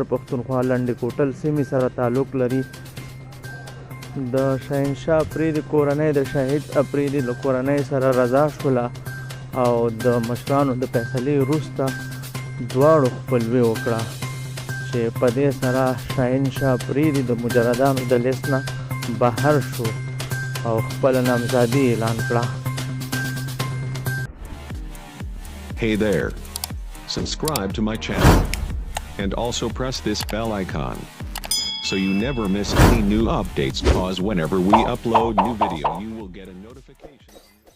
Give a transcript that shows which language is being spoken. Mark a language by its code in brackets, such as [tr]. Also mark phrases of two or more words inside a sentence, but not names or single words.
[ps] پښتونخوا لنډې کوټل سیمې سره تعلق لري، د شاهین شاه افریدي کورنۍ د شاهد افریدي له کورنۍ سره رضا شوله او د مشرانو د فیصلې وروسته دواړو خپلوي وکړه چې په دې سره شاهین شاه افریدي د مجردانو د لیست نه بهر شو او خپله نامزادي اعلان کړه. [en] Hey there. Subscribe to my channel. And also press this bell icon. So you never miss any new updates, cause whenever we upload new video you will get a notification.